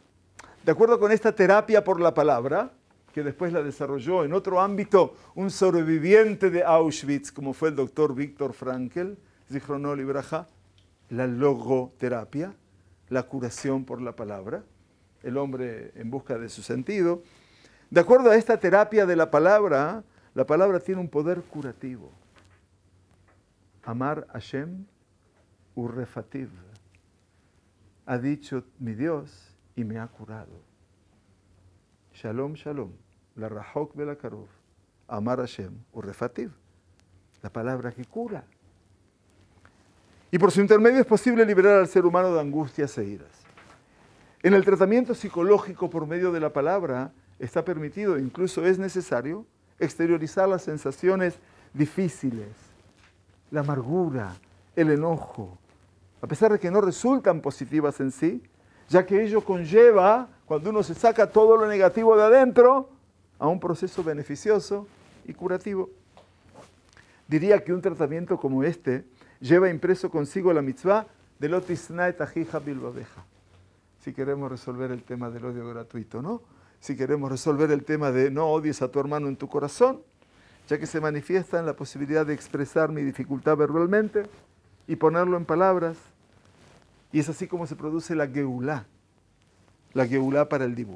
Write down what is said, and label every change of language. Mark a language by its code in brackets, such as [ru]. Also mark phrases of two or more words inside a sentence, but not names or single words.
[es] De acuerdo con esta terapia por la palabra, que después la desarrolló en otro ámbito un sobreviviente de Auschwitz, como fue el doctor Viktor Frankl, [he] זכרונו לברכה, [es] la logoterapia, la curación por la palabra, el hombre en busca de su sentido. De acuerdo a esta terapia de la palabra tiene un poder curativo. [he] אמר השם ורפאתיו. [es] Ha dicho mi Dios y me ha curado. [he] שלום, שלום. לרחוק ולקרוב. אמר השם ורפאתיו. [es] La palabra que cura. Y por su intermedio es posible liberar al ser humano de angustias e iras. En el tratamiento psicológico por medio de la palabra está permitido, incluso es necesario, exteriorizar las sensaciones difíciles, la amargura, el enojo, a pesar de que no resultan positivas en sí, ya que ello conlleva, cuando uno se saca todo lo negativo de adentro, a un proceso beneficioso y curativo. Diría que un tratamiento como este lleva impreso consigo la mitzvah de [he] לא תשנא את אחיך בלבבך. [es] Si queremos resolver el tema del odio gratuito, ¿no? Si queremos resolver el tema de no odies a tu hermano en tu corazón, ya que se manifiesta en la posibilidad de expresar mi dificultad verbalmente y ponerlo en palabras. Y es así como se produce la geulá para el dibur.